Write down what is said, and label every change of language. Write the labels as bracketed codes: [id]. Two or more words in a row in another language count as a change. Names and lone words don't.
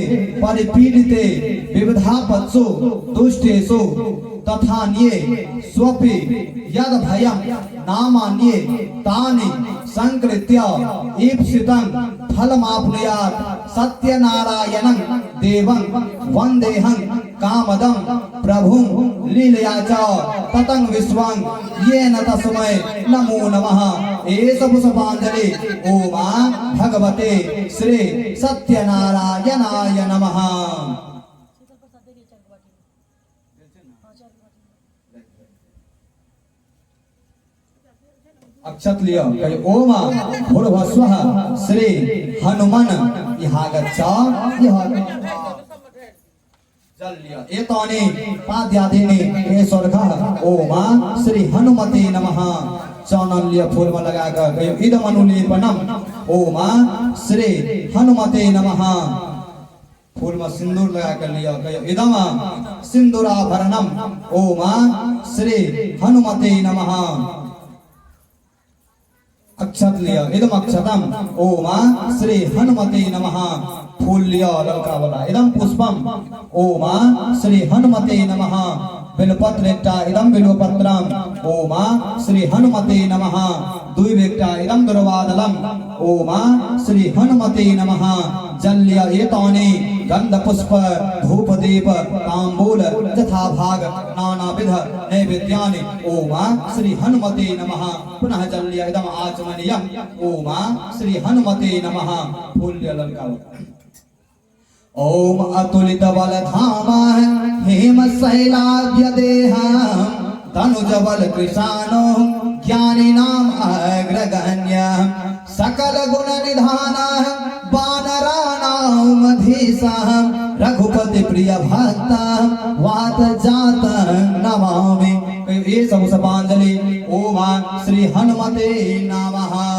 [sa] परिपीडिते विविधापत्सु दुष्टेषु तथान्ये स्वपि यद भयं नामान्ये तानि संकृत्य ईप्सितं फलमाप्नुयात् सत्यनारायणं देवं वन्देहं कामदं प्रभुं लीलया च ततं विश्वं येन तस्मै नमो नमः। एष पुष्पाञ्जलि ओम भगवते श्री सत्यनारायणाय नमः। [bho] अक्षत लियो कहि [sa] ओम भूर्भुवस्वः श्री हनुमान इहागच्छ [bho] यह जल लियो [sa] एतानि पाद्यादीनि हे स्वर्गः ओम श्री हनुमते नमः। [bho] चौनन लियो फूल में लगा कर कहि [sa] इदम अनुलेपनम ओम श्री हनुमते नमः। [bho] फूल में सिंदूर लगा कर लिया कहि [sa] इदम सिंदूराभरणम ओम श्री हनुमते नमः। [bho] अक्षत लिया [sa] इदम अक्षतम ओम श्री हनुमते नमः। [bho] फूल लिया ललका वाला [sa] इदम पुष्पम ओम श्री हनुमते नमः। बिल्वपत्र इदम बिल्वपत्रम ओम श्री हनुमते नमः। द्विवेक्टा इदम दुर्वादलम ओम श्री हनुमते नमः। [bho] जल लिया [sa] एतानि गंध पुष्प धूप दीप तांबूल तथा भाग नानाविध नैवेद्यानि ओम श्री हनुमते नमः। [bho] पुनः जल लिया [sa] इदम आचमनीयम ओम श्री हनुमते नमः। [bho] फूल लिया ललका [sa] ओम अतुलित बलधामा हेम शैलाभ्य देहं तनुज बल कृशानो ज्ञानिनाम अग्रगण्यः सकल गुण निधानः वानराणाम अधीशः रघुपति प्रिय भक्तः वात जातः नमामि। [bho] ये सब पुष्पांजलि [sa] ओम श्री हनुमते नमः।